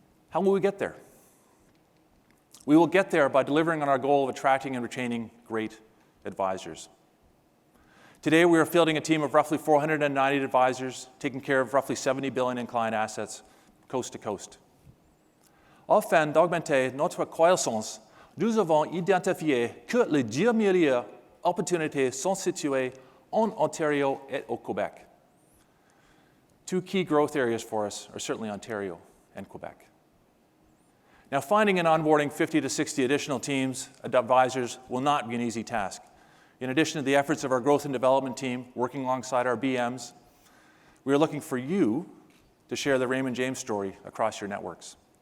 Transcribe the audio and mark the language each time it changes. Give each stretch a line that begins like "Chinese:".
English: How will we get there? We will get there by delivering on our goal of attracting and retaining great advisors. Today, we are fielding a team of roughly 490 advisors, taking care of roughly 70 billion in client assets, coast to coast.
French: Afin d'augmenter notre croissance, nous avons identifié que les 10 meilleures opportunités sont situées en Ontario et au Quebec.
English: Two key growth areas for us are certainly Ontario and Quebec. Now, finding and onboarding 50 to 60 additional teams of advisors will not be an easy task. In addition to the efforts of our growth and development team working alongside our BMs, we are looking for you to share the Raymond James story across your networks.